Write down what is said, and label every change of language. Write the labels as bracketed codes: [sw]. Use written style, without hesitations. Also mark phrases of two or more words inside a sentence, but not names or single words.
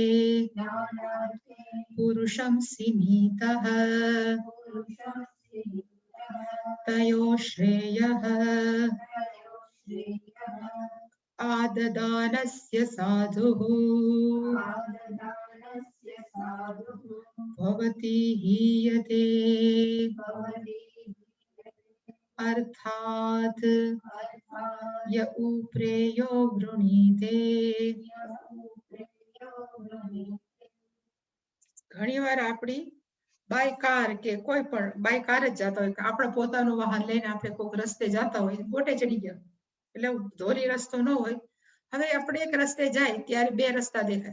[sa] पुरुषं सिनीतः तयो श्रेयः आददानस्य साधुः भवति हीयते अर्थात् य उप्रेयो वृणीते. [gu] ઘણીવાર આપણી [en] by car [gu] કે કોઈ પણ [en] by car [gu] જ જતા હોય, આપણે પોતાનું વાહન લઈને આપણે કોઈક રસ્તે જતા હોય, ગોટે ચડી ગયા એટલે ધોરી રસ્તો ન હોય. હવે આપણે એક રસ્તે જાય ત્યારે 2 રસ્તા દેખાય.